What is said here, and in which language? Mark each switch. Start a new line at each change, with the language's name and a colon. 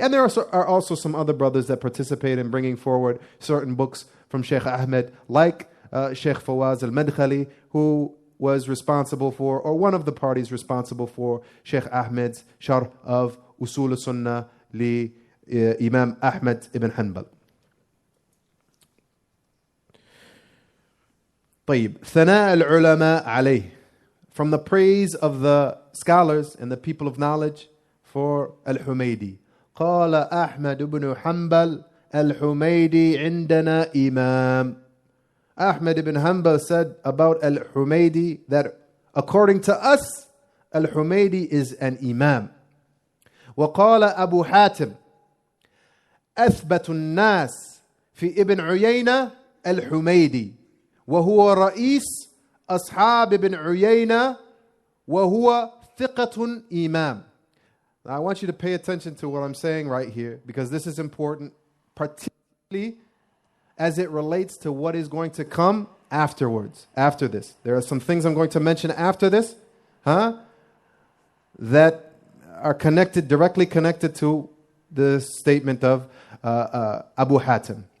English: And there are also some other brothers that participate in bringing forward certain books from Sheikh Ahmed, like Sheikh Fawaz al-Madkhali, who was responsible for, or one of the parties responsible for, Sheikh Ahmed's Sharh of Usool al-Sunnah li Imam Ahmed ibn Hanbal.
Arabic: طيب, ثناء العلماء عليه,
English: from the praise of the scholars and the people of knowledge for al-Humaydee.
Arabic: قال أحمد بن حنبل al-Humaydee عندنا إمام.
English: Ahmad ibn Hanbal said about al-Humaydee that according to us, al-Humaydee is an imam.
Arabic: وقال أبو حاتم أثبت الناس في ابن عيينة الحميدي وهو رئيس أصحاب ابن عيينة وهو thiqatun imam.
English: Now, I want you to pay attention to what I'm saying right here, because this is important, particularly as it relates to what is going to come afterwards, after this. There are some things I'm going to mention after this, that are connected, directly connected to the statement of Abu Hatim.